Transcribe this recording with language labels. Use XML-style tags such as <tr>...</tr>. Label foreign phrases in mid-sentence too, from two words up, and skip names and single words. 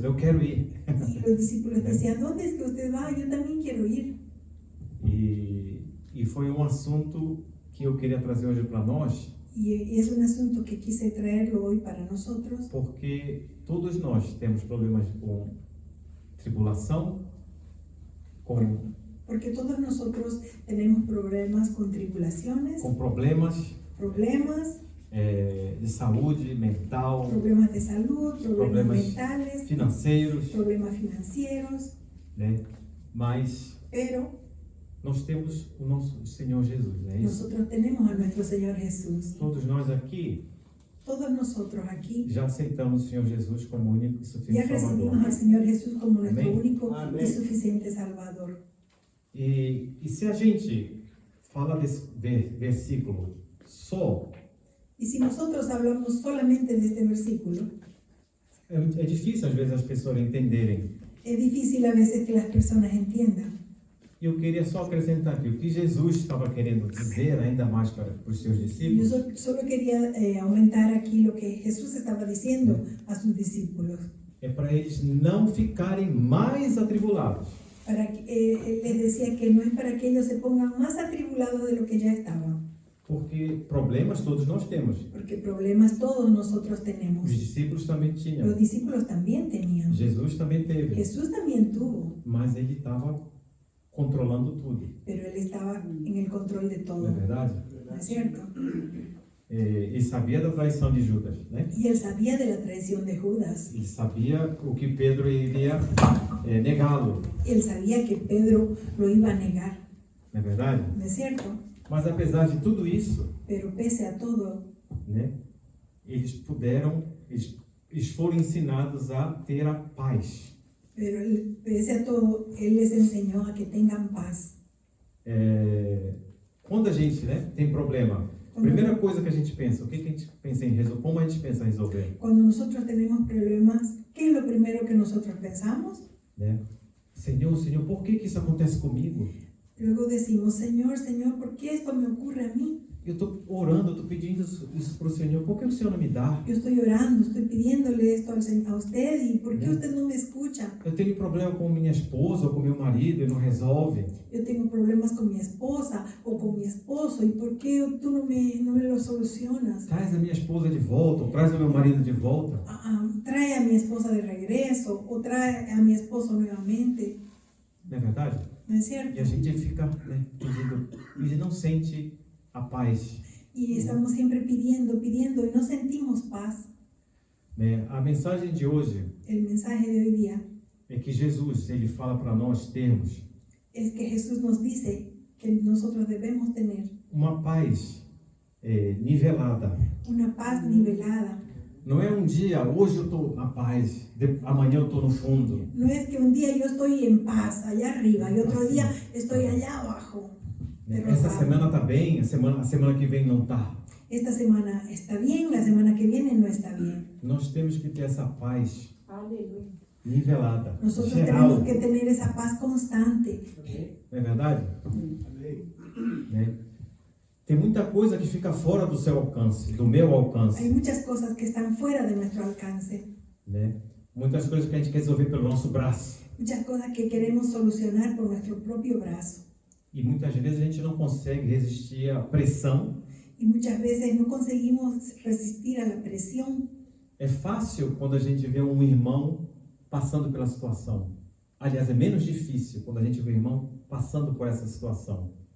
<pt>Eu quero ir.</pt> <es>Y los discípulos decían, ¿dónde es que usted va? Yo también quiero ir.</es> <pt>E foi um assunto que eu queria trazer hoje para nós,</pt> <es>Y es un asunto que quise traerlo hoy para nosotros,</es> <pt>porque todos nós temos problemas com tribulação, com</pt> <es>Porque todos nosotros tenemos problemas con tribulaciones,</es> <pt>com problemas problemas, de saúde mental,</pt> <es>problemas de salud, problemas Problemas mentales,</es> <pt>financeiros,</pt> <es>problemas financieros,</es> <pt>né? Mas</pt> <es>pero</es> <pt>nós temos o nosso Senhor Jesus, é isso?</pt> <es>nosotros tenemos a nuestro Señor Jesús.</es> <pt>Todos nós aqui</pt> <es>Todos nosotros aquí</es> <pt>já aceitamos o Senhor Jesus como único e</pt> <es>ya</es> <pt>suficiente</pt> <es>recibimos</es> <pt>Salvador.</pt> <es>al Señor Jesús como nuestro Amén. único Amén. y suficiente Salvador.</es> <pt>E se a gente fala desse versículo só,</pt> <es>Y si nosotros hablamos solamente de este versículo,</es> <pt>é difícil às vezes as pessoas entenderem.</pt> <es>es difícil a veces que las personas entiendan.</es> <pt>E eu queria só acrescentar aqui, o que Jesus estava querendo dizer ainda mais para os seus</pt> <es>Yo</es> <pt>discípulos,</pt> <es>solo quería aumentar aquí lo que Jesús estaba diciendo a sus discípulos,</es> <pt>é para eles não ficarem mais atribulados.</pt> <es>para que, él les decía que no es para que ellos se pongan más atribulados de lo que ya estaban,</es> <pt>Porque problemas todos nós temos.</pt> <es>porque problemas todos nosotros tenemos.</es> <pt>Os discípulos também tinham.</pt> <es>Los discípulos también tenían,</es> <pt>Jesus também teve.</pt> <es>Jesús también tuvo,</es> <pt>Mas ele estava controlando tudo.</pt> <es>pero él estaba en el control de</es> <pt>Não é</pt> <es>todo,</es> <pt>verdade?</pt> <es>¿no es cierto?</es> <pt>Ele sabia da traição de Judas, né?</pt> <es>Y él sabía de la traición de Judas,</es> <pt>Ele sabia o que Pedro iria negá-lo.</pt> <es>él sabía que Pedro lo iba a negar,</es> <pt>Não é verdade?</pt> <es>¿no es cierto?</es> <pt>Mas apesar de tudo isso,</pt> <es>Pero pese a todo,</es> <pt>né? Eles foram ensinados a ter a paz.</pt> <es>pero pese a todo, él les enseñó a que tengan paz.</es> <pt>Quando a gente, né, tem problema, a primeira coisa que a gente pensa, o que a gente pensa em resolver? Como a gente pensa em resolver?</pt> <es>Cuando nosotros tenemos problemas, ¿qué es lo primero que nosotros pensamos?</es> <pt>Né? Senhor, por que isso acontece comigo?</pt> <es>Luego decimos, Señor, Señor, ¿por qué esto me ocurre a mí?</es> <pt>Eu estou orando, eu estou pedindo isso para o Senhor, por que o Senhor não me dá?</pt> <es>Yo estoy orando, estoy pidiéndole esto a usted y ¿por qué usted no me escucha?</es> <pt>Eu tenho problema com minha esposa ou com meu marido e não resolve.</pt> <es>Yo tengo problemas con mi esposa o con mi esposo y ¿por qué tú no me lo solucionas?</es> <pt>Traz a minha esposa de volta, ou traz o meu marido de volta.</pt> <es>Trae a mi esposa de regreso o trae a mi esposo nuevamente,</es> <pt>Não é verdade?</pt> <es>¿no es</es> <pt>E</pt> <es>cierto?</es> <pt>a gente fica, né, pedindo, e não sente a paz.</pt> <es>Y estamos siempre pidiendo y no sentimos paz.</es> <pt>Né? A mensagem de hoje</pt> <es>El mensaje de hoy día</es> <pt>é que Jesus, ele fala para nós termos</pt> <es>es que Jesús nos dice que nosotros debemos tener</es> <pt>uma paz nivelada.</pt> <es>una paz nivelada.</es> <pt>Não é um dia, hoje eu estou na paz, amanhã eu estou no fundo.</pt> <es>No es que un día yo estoy en paz allá arriba y otro día estoy allá abajo.</es> <pt>Essa semana está bem, a semana que vem não está.</pt> <es>Esta semana está bien, la semana que viene no está bien.</es> <pt>Nós temos que ter essa paz Aleluia. nivelada,</pt> <es>Nosotros</es> <pt>geral,</pt> <es>tenemos que tener esa paz constante.</es> <pt>não é verdade? Amém. Né? Tem muita coisa que fica fora do seu alcance, do meu</pt> <es>Hay</es> <pt>alcance,</pt> <es>muchas cosas que están fuera de nuestro alcance.</es> <pt>né? Muitas coisas que a gente quer resolver pelo nosso braço.</pt> <es>Muchas cosas que queremos solucionar por nuestro propio brazo.</es> <pt>E muitas vezes a gente não consegue resistir à pressão.</pt> <es>Y muchas veces no conseguimos resistir a la presión.</es> <pt>É fácil quando a gente vê um irmão passando pela situação. Aliás, é menos difícil quando a gente vê um irmão passando por essa situação.</pt>